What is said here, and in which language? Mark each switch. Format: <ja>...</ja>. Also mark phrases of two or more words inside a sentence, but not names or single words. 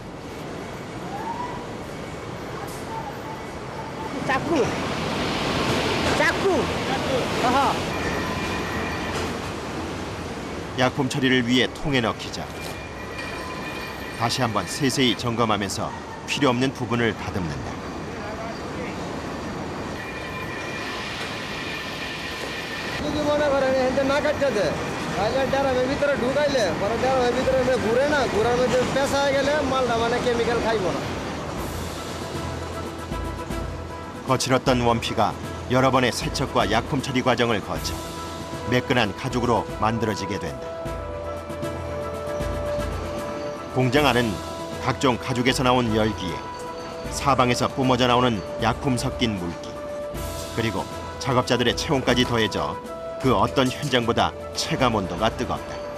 <bn>চাকু চাকু 아하</bn> <ko>약품 처리를 위해 통에 넣기자 다시 한번 세세히 점검하면서 필요 없는 부분을 다듬는다.</ko> <bn>যদি মনে করেন এখানে না কাটতে দেয় তাহলে ড্রামের ভিতরে ঢুকাইলে পরে ড্রামের ভিতরে ঘুরে না ঘুরার মধ্যে পেঁচা হয়ে গেলে মালটা মানে কেমিক্যাল খাইব না।</bn> <ko>거칠었던 원피가 여러 번의 세척과 약품 처리 과정을 거쳐 매끈한 가죽으로 만들어지게 된다. 공장 안은 각종 가죽에서 나온 열기에 사방에서 뿜어져 나오는 약품 섞인 물기 그리고 작업자들의 체온까지 더해져 그 어떤 현장보다 체감 온도가 뜨겁다.</ko>